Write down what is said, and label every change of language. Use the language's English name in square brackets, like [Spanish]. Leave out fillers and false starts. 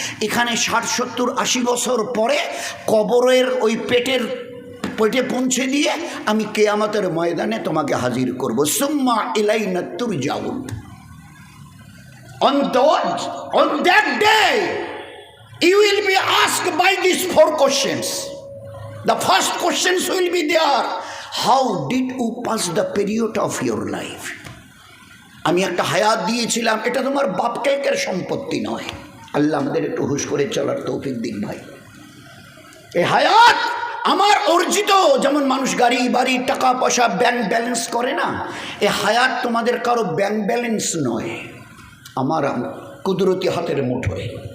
[Bangla] এখানে 60, 70, 80 বছর পরে কবরের ওই পেটে পৌঁছে দিয়ে আমি কিয়ামতের ময়দানে তোমাকে হাজির করব। [Arabic] সুম্মা ইলাইনা তুরজাউন। [English] On that day you will be asked by these 4 questions. The first questions will be there, how did you pass the period of your life? [Bangla] আমি একটা হায়াত দিয়েছিলাম, এটা তোমার বাপটাইকের সম্পত্তি নয়। আল্লাহ আমাদের একটু হুশ করে চলার তৌফিক দিন ভাই। এই হায়াত আমার অর্জিত, যেমন মানুষ গাড়ি বাড়ি টাকা পয়সা ব্যাংক ব্যালেন্স করে না, এই হায়াত তোমাদের কারো ব্যাংক ব্যালেন্স নয়, আমার কুদরতি হাতের মুঠোয়।